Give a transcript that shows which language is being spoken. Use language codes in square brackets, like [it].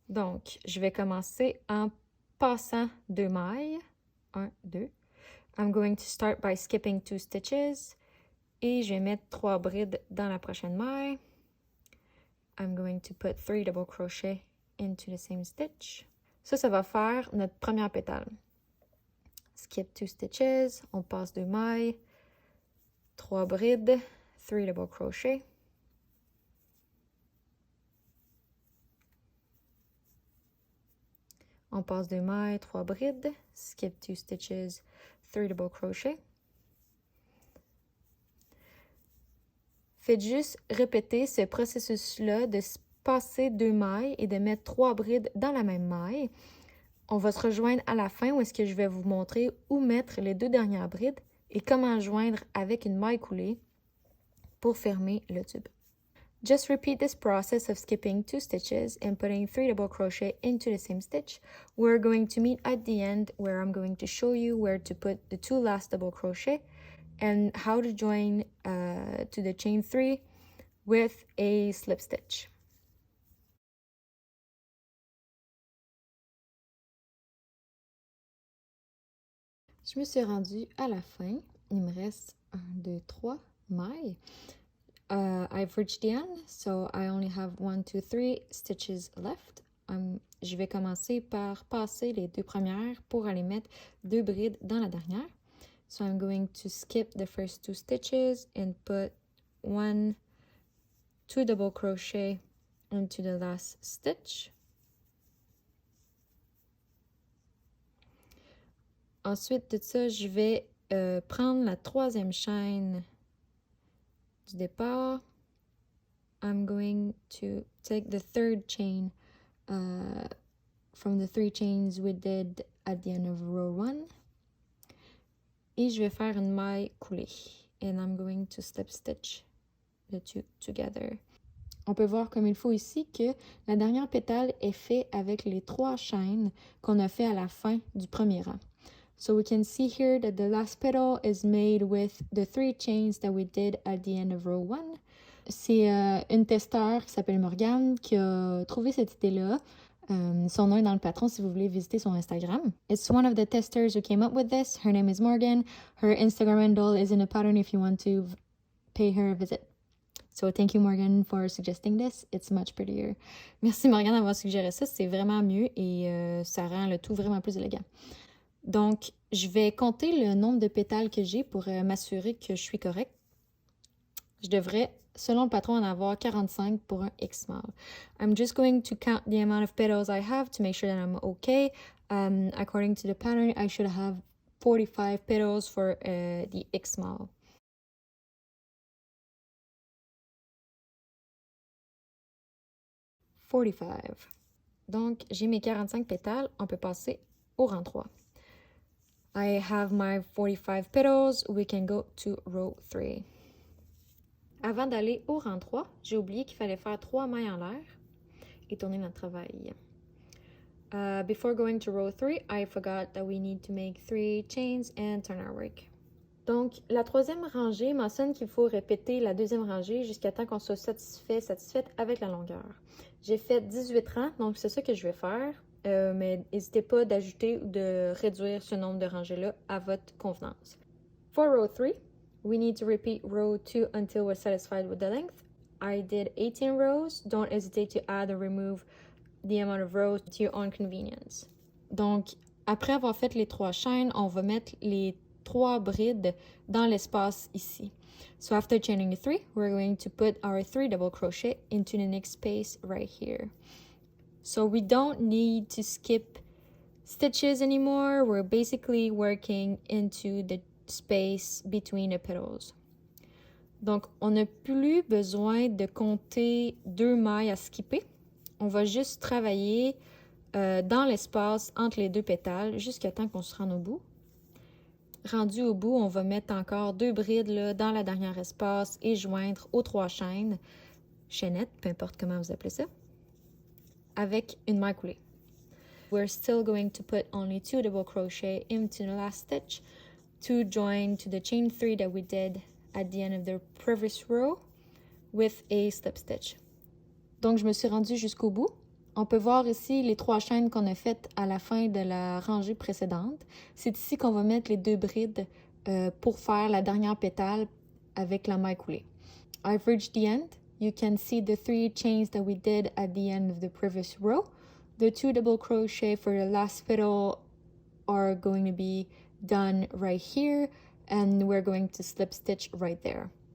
[fr] Donc, je vais commencer en passant 2 mailles. 1, 2. [en] I'm going to start by skipping 2 stitches. [fr] Et je vais mettre 3 brides dans la prochaine maille. [en] I'm going to put 3 double crochet into the same stitch. [fr] Ça va faire notre première pétale. [en] Skip 2 stitches, [fr] on passe 2 mailles, 3 brides, [en] 3 double crochet. [fr] On passe 2 mailles, 3 brides, [en] skip 2 stitches, 3 double crochet. [fr] Faites juste répéter ce processus-là de passer 2 mailles et de mettre 3 brides dans la même maille. On va se rejoindre à la fin où est-ce que je vais vous montrer où mettre les 2 dernières brides et comment joindre avec une maille coulée pour fermer le tube. [en] Just repeat this process of skipping 2 stitches and putting 3 double crochet into the same stitch. We're going to meet at the end where I'm going to show you where to put the 2 last double crochet and how to join to the chain 3 with a slip stitch. [fr] Je me suis rendue à la fin. Il me reste 1, 2, 3 mailles. [en] I've reached the end, so I only have 1, 2, 3 stitches left. [fr] Je vais commencer par passer les 2 premières pour aller mettre 2 brides dans la dernière. [en] So I'm going to skip the first 2 stitches and put 1, 2 double crochet into the last stitch. [fr] Ensuite de ça, je vais prendre la 3e chaîne du départ. [en] I'm going to take the 3rd chain from the 3 chains we did at the end of row 1. [fr] Et je vais faire une maille coulée. [en] And I'm going to slip stitch the 2 together. [fr] On peut voir comme il faut ici que la dernière pétale est faite avec les 3 chaînes qu'on a fait à la fin du premier rang. [en] So we can see here that the last petal is made with the 3 chains that we did at the end of row 1. [fr] C'est une testeur qui s'appelle Morgane qui a trouvé cette idée-là. Son nom est dans le patron si vous voulez visiter son Instagram. [en] It's one of the testers who came up with this. Her name is Morgan. Her Instagram handle is in the pattern if you want to pay her a visit. So thank you Morgan for suggesting this. It's much prettier. [fr] Merci Morgan d'avoir suggéré ça. C'est vraiment mieux et ça rend le tout vraiment plus élégant. Donc, je vais compter le nombre de pétales que j'ai pour m'assurer que je suis correcte. Je devrais, selon le patron, en avoir 45 pour un X-small. [en] I'm just going to count the amount of petals I have to make sure that I'm okay. According to the pattern, I should have 45 petals for the X-small. [fr] Donc, j'ai mes 45 pétales. On peut passer au rang 3. [en] I have my 45 petals. We can go to row 3. [fr] Avant d'aller au rang 3, j'ai oublié qu'il fallait faire 3 mailles en l'air et tourner notre travail. [en] Before going to row 3, I forgot that we need to make 3 chains and turn our work. [fr] Donc, la 3e rangée mentionne qu'il faut répéter la 2e rangée jusqu'à temps qu'on soit satisfaite avec la longueur. J'ai fait 18 rangs, donc c'est ça que je vais faire. Mais n'hésitez pas d'ajouter ou de réduire ce nombre de rangées-là à votre convenance. [en] For row 3, we need to repeat row 2 until we're satisfied with the length. I did 18 rows. Don't hesitate to add or remove the amount of rows to your own convenience. [fr] Donc, après avoir fait les 3 chaînes, on va mettre les 3 brides dans l'espace ici. [en] So after chaining 3, we're going to put our 3 double crochet into the next space right here. So we don't need to skip stitches anymore. We're basically working into the space between the petals. [fr] Donc, on n'a plus besoin de compter 2 mailles à skipper. On va juste travailler dans l'espace entre les 2 pétales jusqu'à temps qu'on se rende au bout. Rendu au bout, on va mettre encore 2 brides là, dans la dernière espace et joindre aux 3 chaînes, chaînettes, peu importe comment vous appelez ça, avec une maille coulée. [en] We're still going to put only 2 double crochet into the last stitch to join to the chain 3 that we did at the end of the previous row with a slip stitch. [fr] Donc, je me suis rendue jusqu'au bout. On peut voir ici les 3 chaînes qu'on a faites à la fin de la rangée précédente. C'est ici qu'on va mettre les 2 brides pour faire la dernière pétale avec la maille coulée. [en] I've reached the end. You can see the 3 chains that we did at the end of the previous row. The 2 double crochet for the last petal are going to be done right here, and we're going to slip stitch right there.